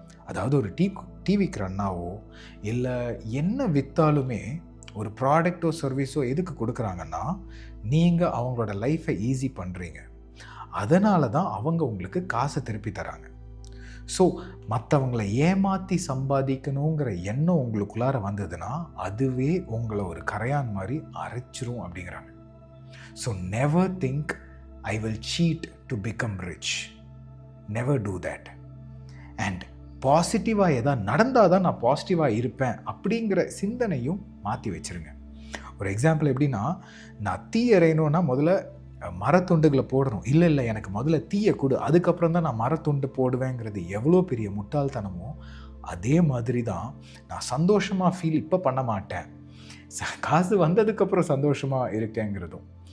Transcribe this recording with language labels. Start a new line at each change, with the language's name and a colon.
Tamil: அதாவது ஒரு டீ விற்கிற அண்ணாவோ இல்லை என்ன விற்றாலுமே ஒரு ப்ராடக்டோ சர்வீஸோ எதுக்கு கொடுக்குறாங்கன்னா, நீங்கள் அவங்களோட லைஃப்பை ஈஸி பண்ணுறீங்க, அதனால தான் அவங்க உங்களுக்கு காசை திருப்பி தராங்க. ஸோ மற்றவங்களை ஏமாற்றி சம்பாதிக்கணுங்கிற எண்ணம் உங்களுக்குள்ளார வந்ததுன்னா அதுவே உங்களை ஒரு கரையான் மாதிரி அரைச்சிரும் அப்படிங்கிறாங்க.
English: So never think I will cheat to become rich. Never do that.
Tamil: And பாசிட்டிவாக எதாவது நடந்தால் தான் நான் பாசிட்டிவாக இருப்பேன் அப்படிங்கிற சிந்தனையும் மாற்றி வச்சுருங்க. ஒரு எக்ஸாம்பிள் எப்படின்னா, நான் தீ எறையணுன்னா முதல்ல மரத்துண்டுகளை போடணும். இல்லை எனக்கு முதல்ல தீயை கொடு, அதுக்கப்புறம் தான் நான் மரத்துண்டு போடுவேங்கிறது எவ்வளோ பெரிய முட்டாள்தனமோ அதே மாதிரி தான் நான் சந்தோஷமாக ஃபீல் இப்போ பண்ண மாட்டேன், காசு வந்ததுக்கப்புறம் சந்தோஷமாக இருக்கேங்கிறதும்.